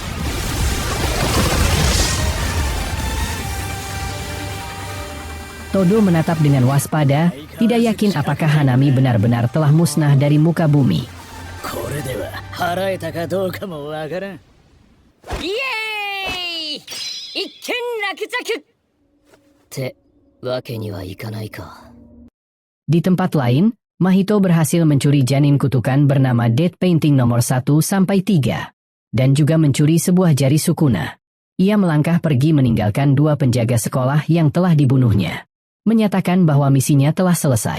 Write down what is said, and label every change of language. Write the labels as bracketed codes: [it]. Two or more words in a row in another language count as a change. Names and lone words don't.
[id] Todo menatap dengan waspada, tidak yakin apakah Hanami benar-benar telah musnah dari muka bumi. [ja] イエーイ一件落着ってわけにはいかないか。 [id] Di tempat lain, Mahito berhasil mencuri janin kutukan bernama Dead Painting nomor 1 sampai 3, dan juga mencuri sebuah jari Sukuna. Ia melangkah pergi meninggalkan 2 penjaga sekolah yang telah dibunuhnya, menyatakan bahwa misinya telah selesai.